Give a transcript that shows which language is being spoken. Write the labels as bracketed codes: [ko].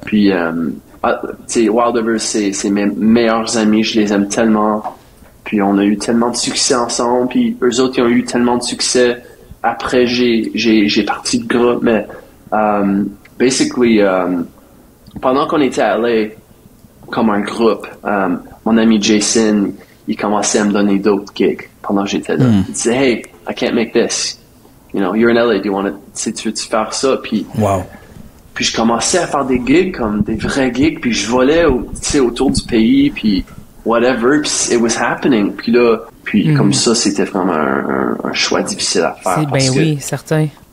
[fr] Puis Wild Rivers, c'est mes meilleurs amis, je les aime tellement, puis on a eu tellement de succès ensemble, puis eux autres ils ont eu tellement de succès. Après j'ai parti de groupe, mais basically pendant qu'on était à LA comme un groupe, mon ami Jason, il commençait à me donner d'autres gigs pendant que j'étais là. Il disait, [en] hey, I can't make this. You're in LA, [fr] tu veux-tu faire ça? Puis je commençais à faire des gigs, comme des vrais gigs, puis je volais autour du pays, puis whatever, puis [en] it was happening. [fr] Puis là, comme ça, c'était vraiment un choix difficile à faire. Oui, certain.